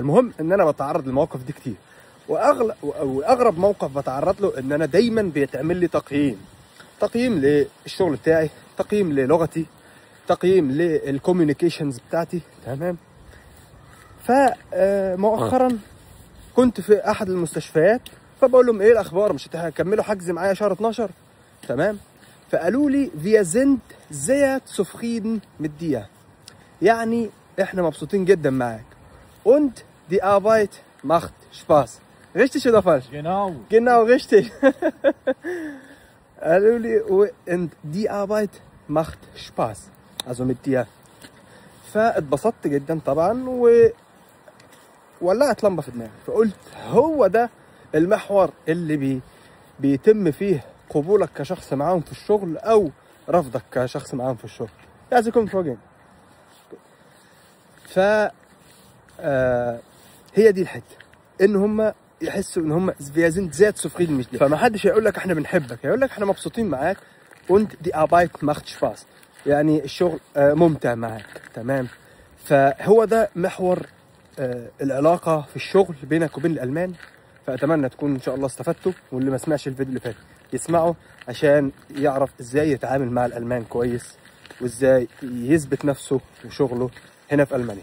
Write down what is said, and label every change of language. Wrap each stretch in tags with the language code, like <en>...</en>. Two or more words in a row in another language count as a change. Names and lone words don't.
<ar>المهم ان انا بتعرض للمواقف دي كتير، واغرب موقف بتعرض له ان انا دايما بيتعمل لي تقييم للشغل بتاعي، تقييم للغتي، تقييم للكوميونيكيشنز بتاعتي. تمام. فمؤخرا كنت في احد المستشفيات، فبقول لهم ايه الاخبار، مش هتكملوا حجز معايا شهر 12؟ تمام. فقالوا لي</ar> <de>wir sind sehr zufrieden mit dir،</de> <ar>يعني احنا مبسوطين جدا معاك.</ar> <de>und die Arbeit macht Spaß. Richtig oder falsch؟ Genau richtig.</de> <ar>قالوا لي</ar> <de>und die Arbeit macht Spaß، also mit dir.</de> <ar>فاتبسطت جدا طبعا وولعت لمبه في دماغي، فقلت هو ده المحور اللي بيتم فيه قبولك كشخص معاهم في الشغل او رفضك كشخص معاهم في الشغل. لازم يكون فوقين. ف هي دي الحته، ان هم يحسوا ان هم زين زيت سفرين مش دي. فما حدش هيقول لك احنا بنحبك، هيقول لك احنا مبسوطين معاك.</ar> <de>und die Arbeit macht Spaß،</de> <ar>يعني الشغل ممتع معاك. تمام. فهو ده محور العلاقه في الشغل بينك وبين الالمان. فاتمنى تكون ان شاء الله استفدتوا، واللي ما سمعش الفيديو اللي فات يسمعه عشان يعرف ازاي يتعامل مع الالمان كويس، وازاي يثبت نفسه وشغله هنا في المانيا.</ar>